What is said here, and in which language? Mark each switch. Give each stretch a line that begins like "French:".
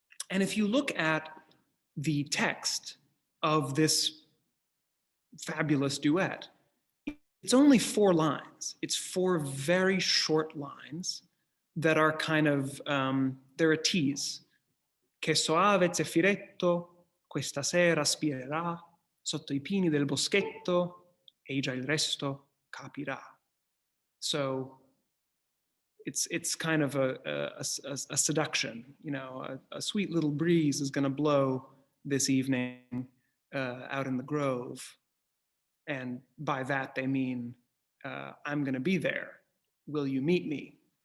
English: And if you look at the text of this fabulous duet, it's only 4 lines. It's 4 very short lines that are kind of, they're a tease.
Italian: Che soave zeffiretto questa sera spirerà sotto I pini del boschetto e già il resto capirà.
English: So it's kind of a seduction, you know, a sweet little breeze is going to blow this evening out in the grove. And by that they mean, I'm going to be there. Will you meet me?